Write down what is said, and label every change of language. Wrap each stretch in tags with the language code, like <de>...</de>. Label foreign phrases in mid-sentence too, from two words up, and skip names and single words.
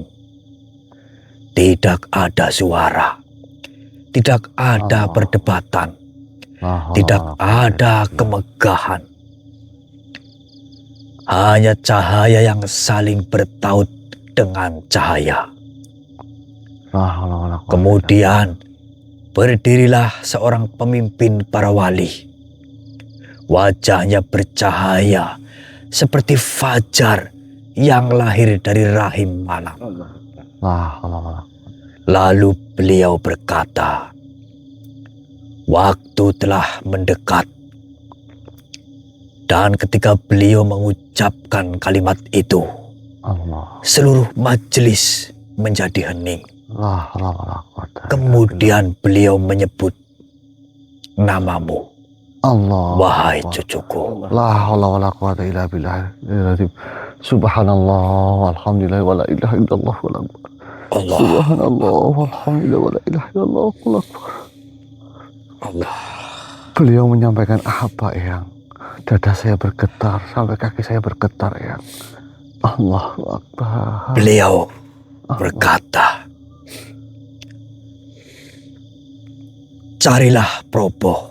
<id>Tidak ada suara, tidak ada Allah. perdebatan,</id> <ar>لا حول</ar> <id>tidak</id> <ar>ولا قوة</ar> <id>ada</id> <ar>إلا بالله.</ar> <id>kemegahan. Hanya cahaya yang saling bertaut dengan cahaya.</id> <ar>لا حول ولا قوة إلا</ar> <id>Kemudian berdirilah seorang pemimpin para wali. Wajahnya bercahaya seperti fajar yang lahir dari rahim malam.</id> <ar>بالله. لا حول ولا</ar> <id>Lalu beliau berkata, waktu telah mendekat. Dan ketika beliau mengucapkan kalimat itu, Allah. seluruh majelis menjadi hening.</id> <ar>لا حول ولا قوة إلا بالله.</ar> <id>Kemudian beliau menyebut namamu, Allah. wahai Akbar. cucuku.</id> <ar>لا حول ولا قوة إلا بالله. سبحان الله والحمد لله ولا إله إلا الله ولا Allah, سبحان الله والحمد لله ولا إله إلا الله ولا Allah.</ar> <id>Beliau menyampaikan apa yang dada saya bergetar sampai kaki saya bergetar yang</id> <ar>الله أكبر.</ar> <id>Beliau berkata, carilah Probo,</id>